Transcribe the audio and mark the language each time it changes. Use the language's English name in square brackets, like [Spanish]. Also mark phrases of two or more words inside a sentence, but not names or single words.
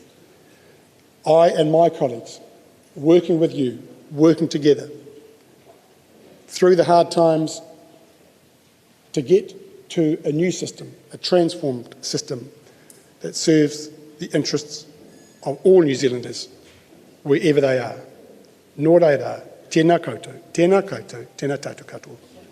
[English] I and my colleagues, working with you, working together through the hard times to get to a new system, a transformed system that serves the interests of all New Zealanders, wherever they are. [Māori] Nō reira, tēnā koutou, tēnā koutou, tēnā tātou katoa.